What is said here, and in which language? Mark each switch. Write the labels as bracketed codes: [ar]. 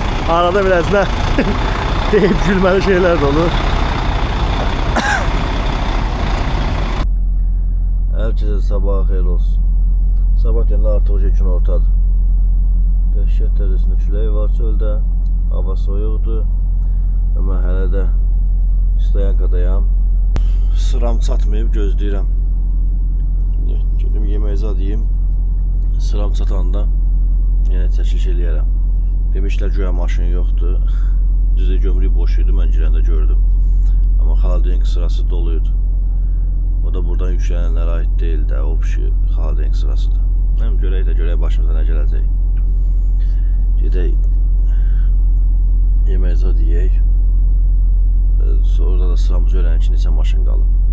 [tr] Arada biraz da deyip gülmeli şeyler de olur. Herkese sabah xeyir olsun. [az] Sabah yönü artıq gün ortadır. Dəhşət dərəcəsində külək var çöldə. Hava soyuqdur. Və mən hələ də Stoyankadayam. Sıram çatmayıb gözləyirəm. Gedim yemək zad yeyim. Sıram çatanda yenə çəkiliş eləyərəm. Demişlər güya maşın yoxdur. Düzə gömrük boş idi, mən girəndə gördüm. Amma xaladenk sırası doluydu. O da buradan yüklənənlərə aid deyil də, o pişi xaladenk sırasıdır. Həm görək başımıza nə gələcək. Gedək yemək zad yeyək. Orada da sıramız öyrənən ki, neçə maşın qalıb.